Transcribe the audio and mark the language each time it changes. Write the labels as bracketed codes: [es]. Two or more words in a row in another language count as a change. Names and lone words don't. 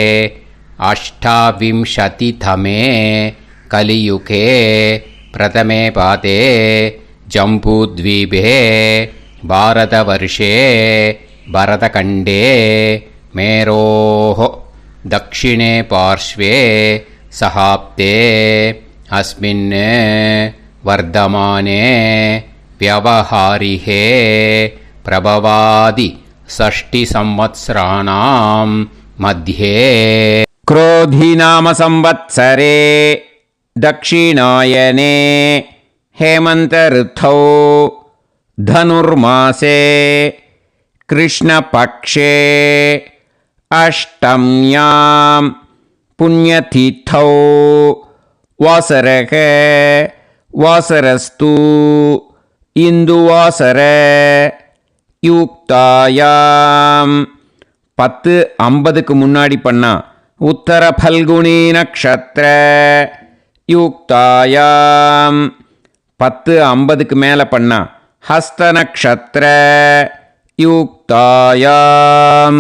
[sa] अष्टाविंशतितमे कलियुगे प्रथमे पादे जम्बूद्वीपे भारतवर्षे भरतखण्डे मेरोः दक्षिणे पार्श्वे शकाब्दे अस्मिन् वर्तमाने व्यवहारिहे प्रभवादि षष्टि संवत्सराणां मध्ये क्रोधिनाम संवत्सरे दक्षिणायने हेमंत ऋतौ धनुर्मासे कृष्णपक्षे अष्टम्यां पुण्यतिथौ वासरः वासरस्तु इन्दुवासर युक्तायाम् [ta] 10:50க்கு முன்னாடி பண்ணா [sa] उत्तर फल्गुनी नक्षत्र யுக்தாயாம் [ta] 10:50க்கு மேலே பண்ணா [sa] हस्त नक्षत्र युक्तायाम्.